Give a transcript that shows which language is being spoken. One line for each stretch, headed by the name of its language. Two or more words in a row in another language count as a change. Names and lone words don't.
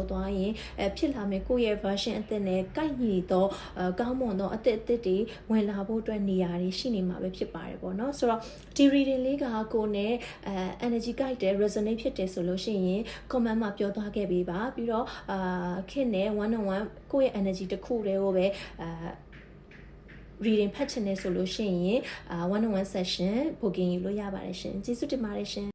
Burmese: သွားရင်ဖြစ်လာမယ်ကိုယ့်ရဲ့ version အသစ်နဲ့ကိုက်ညီတော့ကောင်းမွန်တော့အသစ်တွေဝင်လာဖို့အတွက်နေရာတွေရှိနေမှာပဲဖြစ်ပါတယ်ပေါ့နော်ဆိုတော့ဒီ reading လေးကကိုယ်နဲ့energy ကိုက်တယ် resonate ဖြစ်တယ်ဆိုလို့ရှိရင် comment မှာပြောသွားခဲ့ပေးပါပြီးတော့ခင်နဲ့
English: one on one
Burmese: ကိုယ့်ရဲ့ energy တစ်ခုတည်းကိုပဲreading ဖတ်ချင်နေဆိုလို့ရှိရင်
English: one on one session booking
Burmese: ယူလို့ရပါတယ်ရှင်ကျေးဇူးတင်ပါတယ်ရှင်